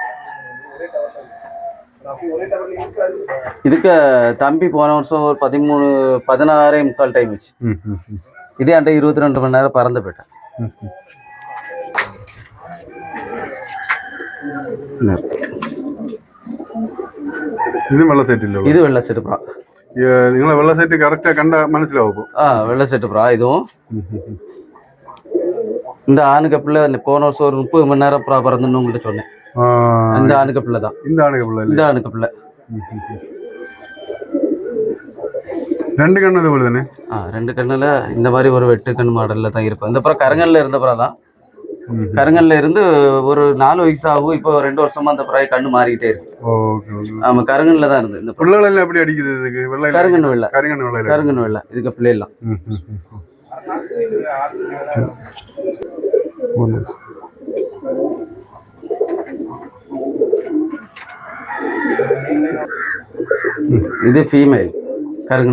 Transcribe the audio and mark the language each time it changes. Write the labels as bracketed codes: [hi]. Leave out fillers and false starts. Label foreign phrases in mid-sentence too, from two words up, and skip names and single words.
[ta] இதுக்கு தம்பி போன வருஷம் ஒரு 16.25 டைம் வச்சு. இதே என்கிட்ட 22 மணி நேரம் பறந்து போயிட்டேன். இது வெள்ளை செட் இல்ல, இது வெள்ளை செட்டு புறா. [ml] നിങ്ങളെ വെള്ള സെറ്റ് കറക്റ്റ് കണ്ട മനസ്സിലാവും. [ta] வெள்ளை செட்டு புறா இதுவும். இந்த ஆணுக்கு பிள்ளை போன வருஷம் ஒரு 30 மணி நேரம் புறா பறந்துன்னு உங்கள்கிட்ட சொன்னேன். இந்த ஆணுக்கு பிள்ளை தான். இந்த ஆணுக்கு பிள்ளை. [ml] 2 கண்ணு അതുപോലെ തന്നെ. [ta] 2 கண்ணுல இந்த மாதிரி ஒரு வெட்டு கண் மாடல்ல தான் இருக்கும். இந்த புறா கருங்கல்ல இருந்த புறா தான். கருங்கல்ல இருந்து ஒரு 4 வயசு ஆகும். இப்போ 2 வருஷமா அந்த புறாய் கண்ணு மாறிக்கிட்டே இருக்கு. ஆமா, கருங்கல்ல தான் இருந்து. இந்த பிள்ளைகள் எல்லாம் எப்படி அடிக்குது இதுக்கு? வெள்ளை கருங்கன்னு வெள்ளை. கருங்கன்னு வெள்ளை இதுக்கு பிள்ளை எல்லாம். இது ஃபீமேல் கருங்கல்.